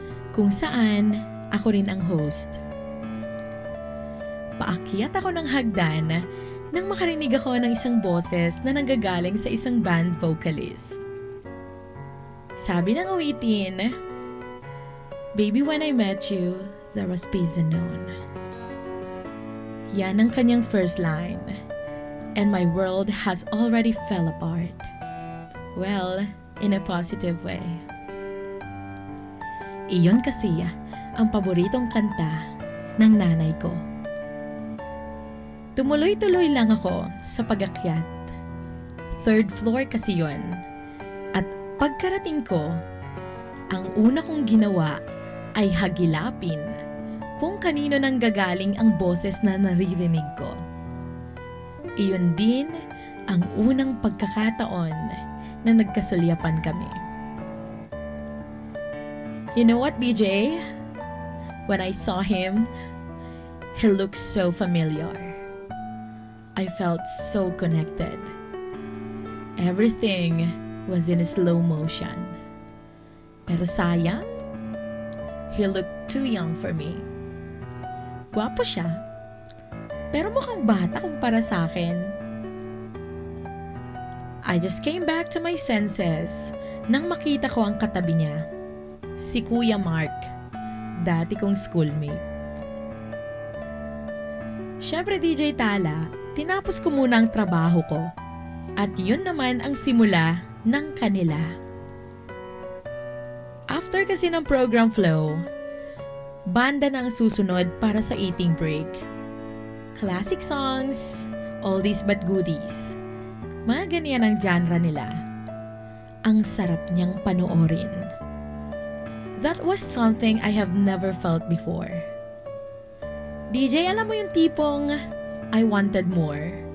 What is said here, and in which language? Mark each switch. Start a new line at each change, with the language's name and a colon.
Filipino: Kung saan ako rin ang host. Paakyat ako ng hagdan nang makarinig ako ng isang boses na nanggagaling sa isang band vocalist. Sabi ng awitin,
English: "Baby, when I met you, there was peace unknown."
Filipino: Yan ang kanyang
English: first line. And my world has already fell apart. Well, in a positive way.
Filipino: Iyon kasi ang paboritong kanta ng nanay ko. Tumuloy-tuloy lang ako sa pag-akyat. 3rd floor kasi yon. At pagkarating ko, ang una kong ginawa ay hagilapin kung kanino nang gagaling ang boses na naririnig ko. Iyon din ang unang pagkakataon na nagkasulyapan kami.
English: You know what, DJ? When I saw him, he looked so familiar. I felt so connected. Everything was in slow motion.
Filipino: Pero sayang,
English: he looked too young for me.
Filipino: Gwapo siya, pero mukhang bata kumpara sa akin.
English: I just came back to my senses
Filipino: nang makita ko ang katabi niya, si Kuya Mark, dati kong schoolmate. Siyempre, DJ Tala, tinapos ko muna ang trabaho ko at yun naman ang simula ng kanila. After kasi ng program flow, banda na ang susunod para sa
English: eating break. Classic songs, oldies but goodies.
Filipino: Mga ganyan ang genre nila. Ang sarap niyang panoorin.
English: That was something I have never felt before. DJ,
Filipino: alam mo yung tipong
English: I wanted more.